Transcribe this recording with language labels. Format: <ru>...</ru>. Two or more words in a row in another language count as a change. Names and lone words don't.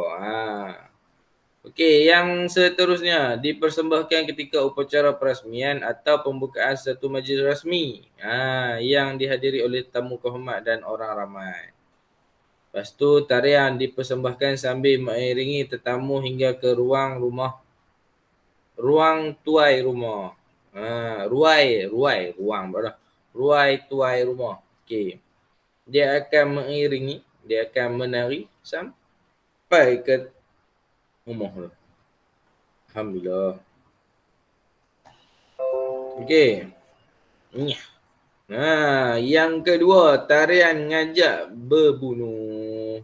<ms>Okey, yang seterusnya dipersembahkan ketika upacara perasmian atau pembukaan satu majlis rasmi yang dihadiri oleh tamu kehormat dan orang ramai. Lepas tu tarian dipersembahkan sambil mengiringi tetamu hingga ke ruang tuai rumah. Ruai tuai rumah. Okey. Dia akan mengiringi, dia akan menari sampai ke rumah tu. Alhamdulillah. Okey. Yang kedua, tarian ngajak berbunuh.</ms>